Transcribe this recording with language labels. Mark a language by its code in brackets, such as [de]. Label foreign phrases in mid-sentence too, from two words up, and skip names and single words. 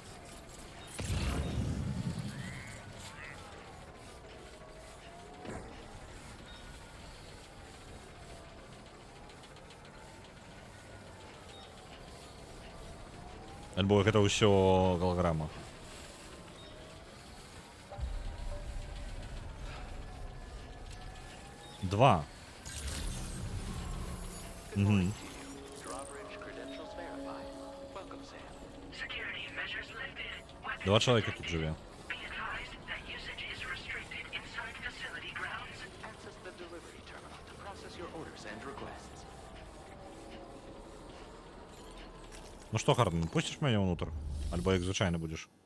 [be] Альбо гэта ўсё галаграма. Два. [uk] Угу. Два чоловіка тут живе. [ru] Ну что, Харден, пустишь меня внутрь? [be] Альбо як звычайно будешь?